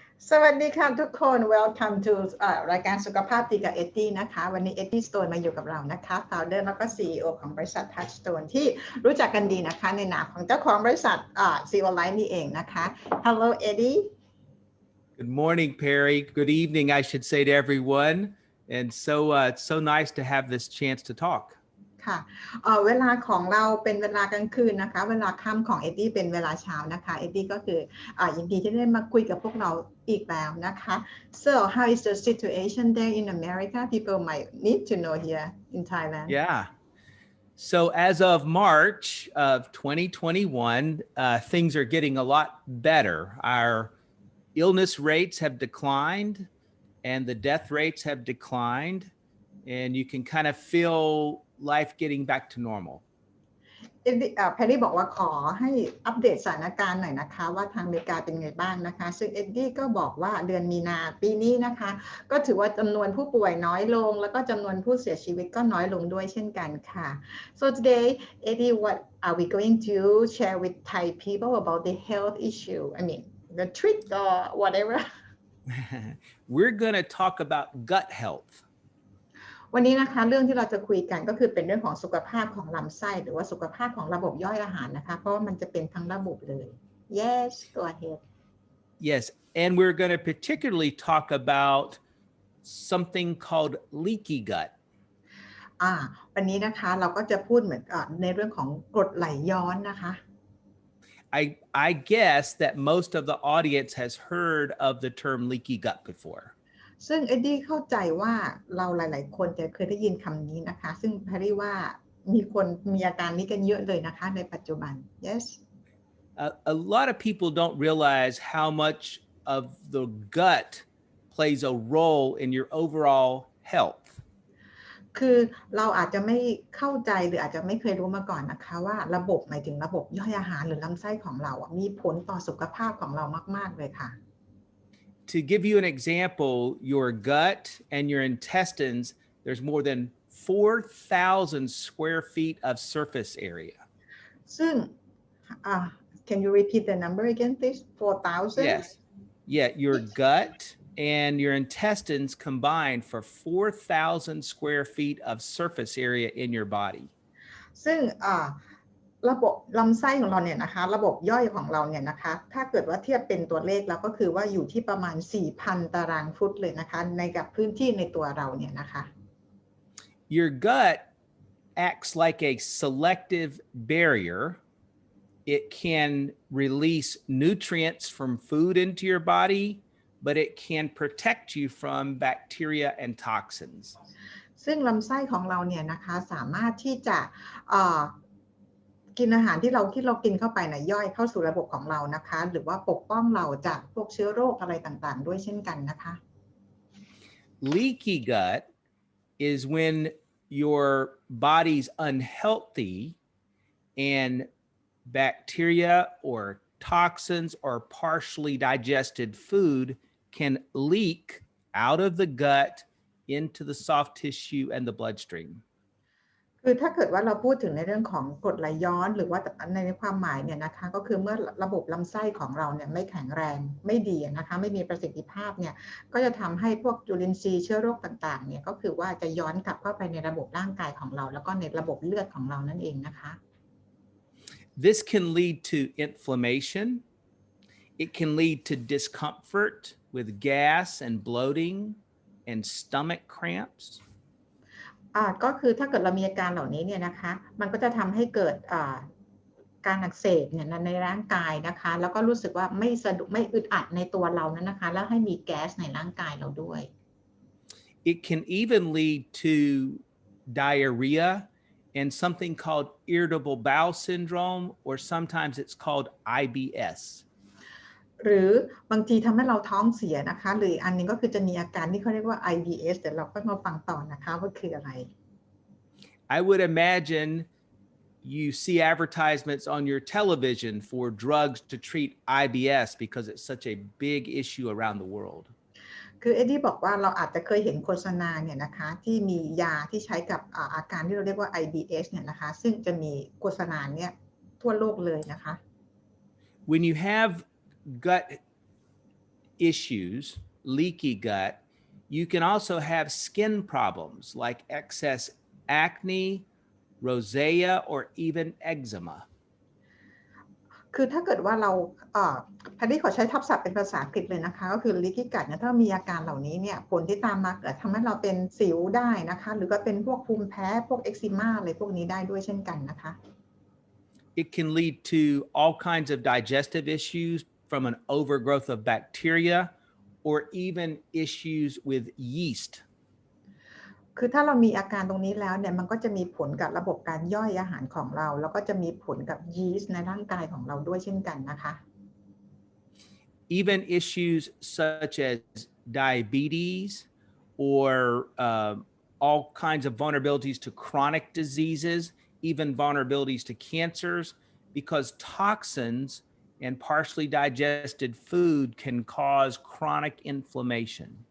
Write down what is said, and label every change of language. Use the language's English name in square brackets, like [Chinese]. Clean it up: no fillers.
[Thai] สวัสดีค่ะทุกคน [English] Welcome to [Thai] รายการสุขภาพดีกับเอ็ดดี้นะคะวันนี้เอ็ดดี้สโตนมาอยู่กับเรานะคะ Founder แล้วก็ CEO ของบริษัท Touchstone ที่รู้จักกันดีนะคะในนามของเจ้าของบริษัทCEO Life นี่เองนะคะ [English] Hello Eddie Good morning, Perry. Good evening, I should say to everyone. And it's so nice to have this chance to talk. [Thai] ค่ะเวลาของเราเป็นเวลากลางคืนนะคะเวลาค่ำของเอ็ดดี้เป็นเวลาเช้านะคะเอ็ดดี้ก็คือยินดีที่ได้มาคุยกับพวกเราอีกแล้วนะคะ [English] So how is the situation there in America? People might need to know here in Thailand. Yeah. So as of March of 2021, things are getting a lot better. Our illness rates have declined and the death rates have declined. And you can kind of feel life getting back to normal. [Thai] แพรรี่บอกว่าขอให้อัปเดตสถานการณ์หน่อยนะคะว่าทางอเมริกาเป็นไงบ้างนะคะซึ่งเอ็ดดี้ก็บอกว่าเดือนมีนาปีนี้นะคะก็ถือว่าจำนวนผู้ป่วยน้อยลงแล้วก็จำนวนผู้เสียชีวิตก็น้อยลงด้วยเช่นกันค่ะ [English] So today Eddie what are we going to share with Thai people about the health issue I mean the trick or whatever We're going to talk about gut health [Thai] วันนี้นะคะเรื่องที่เราจะคุยกันก็คือเป็นเรื่องของสุขภาพของลำไส้หรือว่าสุขภาพของระบบย่อยอาหารนะคะเพราะว่ามันจะเป็นทั้งระบบเลย [English] Yes go ahead Yes and we're going to particularly talk about something called leaky gut [Thai] วันนี้นะคะเราก็จะพูดเหมือนในเรื่องของกรดไหลย้อนนะคะ [English] I guess that most of the audience has heard of the term leaky gut before [Thai] ซึ่งเอ็ดดี้เข้าใจว่าเราหลายๆคนจะเคยได้ยินคำนี้นะคะซึ่งแพรรี่ว่ามีคนมีอาการนี้กันเยอะเลยนะคะในปัจจุบัน [English] Yes a lot of people don't realize how much of the gut plays a role in your overall health [Thai] คือเราอาจจะไม่เข้าใจหรืออาจจะไม่เคยรู้มาก่อนนะคะว่าระบบหมายถึงระบบย่อยอาหารหรือลำไส้ของเรามีผลต่อสุขภาพของเรามากๆเลยค่ะ [English] To give you an example, your gut and your intestines, there's more than 4,000 square feet of surface area. [Thai] ซึ่ง [English] can you repeat the number again, please? 4,000? Yes. Yeah, your gut and your intestines combined for 4,000 square feet of surface area in your body. [Thai] ซึ่งระบบลำไส้ของเราเนี่ยนะคะระบบย่อยของเราเนี่ยนะคะถ้าเกิดว่าเทียบเป็นตัวเลขแล้วก็คือว่าอยู่ที่ประมาณ 4,000 ตารางฟุตเลยนะคะในกับพื้นที่ในตัวเราเนี่ยนะคะ [English] Your gut acts like a selective barrier. It can release nutrients from food into your body, but it can protect you from bacteria and toxins. [Thai] ซึ่งลำไส้ของเราเนี่ยนะคะสามารถที่จะกินอาหารที่เรากินเข้าไปนะย่อยเข้าสู่ระบบของเรานะคะหรือว่าปกป้องเราจากพวกเชื้อโรคอะไรต่างๆด้วยเช่นกันนะคะ [English] Leaky gut is when your body's unhealthy and bacteria or toxins or partially digested food can leak out of the gut into the soft tissue and the bloodstream [Thai] คือถ้าเกิดว่าเราพูดถึงในเรื่องของกรดไหลย้อนหรือว่าในความหมายเนี่ยนะคะก็คือเมื่อระบบลำไส้ของเราเนี่ยไม่แข็งแรงไม่ดีนะคะไม่มีประสิทธิภาพเนี่ยก็จะทำให้พวกจุลินทรีย์เชื้อโรคต่างๆเนี่ยก็คือว่าจะย้อนกลับเข้าไปในระบบร่างกายของเราแล้วก็ในระบบเลือดของเรานั่นเองนะคะ [English] This can lead to inflammation. It can lead to discomfort with gas and bloating and stomach cramps. [Thai] ก็คือถ้าเกิดเรามีอาการเหล่านี้เนี่ยนะคะมันก็จะทำให้เกิดการอักเสบเนี่ยในร่างกายนะคะแล้วก็รู้สึกว่าไม่สะดวกไม่อึดอัดในตัวเรานั้นนะคะแล้วให้มีแก๊สในร่างกายเราด้วย [English] It can even lead to diarrhea and something called irritable bowel syndrome or sometimes it's called IBS [Thai] หรือบางทีทำให้เราท้องเสียนะคะหรืออันนึงก็คือจะมีอาการที่เขาเรียกว่า IBS เดี๋ยวเราก็มาฟังต่อนะคะว่าคืออะไร [English] I would imagine you see advertisements on your television for drugs to treat IBS because it's such a big issue around the world [Thai] คือเอ็ดดี้บอกว่าเราอาจจะเคยเห็นโฆษณาเนี่ยนะคะที่มียาที่ใช้กับอาการที่เราเรียกว่า IBS เนี่ยนะคะซึ่งจะมีโฆษณาเนี่ยทั่วโลกเลยนะคะ [English] When you have gut issues, leaky gut, you can also have skin problems like excess acne, rosacea, or even eczema. [Thai] คือถ้าเกิดว่าเราแพทย์ขอใช้ทับศัพท์เป็นภาษาอังกฤษเลยนะคะก็คือ leaky gut เนี่ยถ้ามีอาการเหล่านี้เนี่ยผลที่ตามมาทำให้เราเป็นสิวได้นะคะหรือก็เป็นพวกภูมิแพ้พวกเอ็กซิม่าอะไรพวกนี้ได้ด้วยเช่นกันนะคะ [English] It can lead to all kinds of digestive issues from an overgrowth of bacteria or even issues with yeast. [Thai] คือถ้าเรามีอาการตรงนี้แล้วเนี่ยมันก็จะมีผลกับระบบการย่อยอาหารของเราแล้วก็จะมีผลกับยีสต์ในร่างกายของเราด้วยเช่นกันนะคะ [English] Even issues such as diabetes or all kinds of vulnerabilities to chronic diseases, even vulnerabilities to cancers, because toxins and partially digested food can cause chronic inflammation.